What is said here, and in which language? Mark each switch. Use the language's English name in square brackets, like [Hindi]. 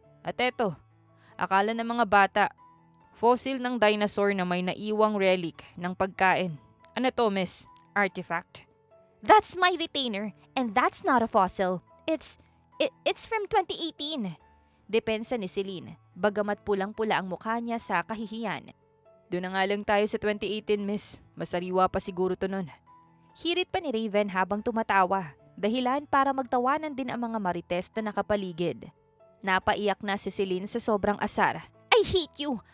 [Filipino] At eto, akala ng mga bata, fossil ng dinosaur na may naiwang relic ng pagkain. Ano to, miss? Artifact? [English] That's my retainer and that's not a fossil. It's from 2018. [Filipino] Depensa ni Celine bagamat pulang-pula ang mukha niya sa kahihiyan. Doon na nga lang tayo sa 2018, miss. Masariwa pa siguro to nun. Hirit pa ni Raven habang tumatawa, dahilan para magtawanan din ang mga marites na nakapaligid. Napaiyak na si Celine sa sobrang asar. [English] I hate you!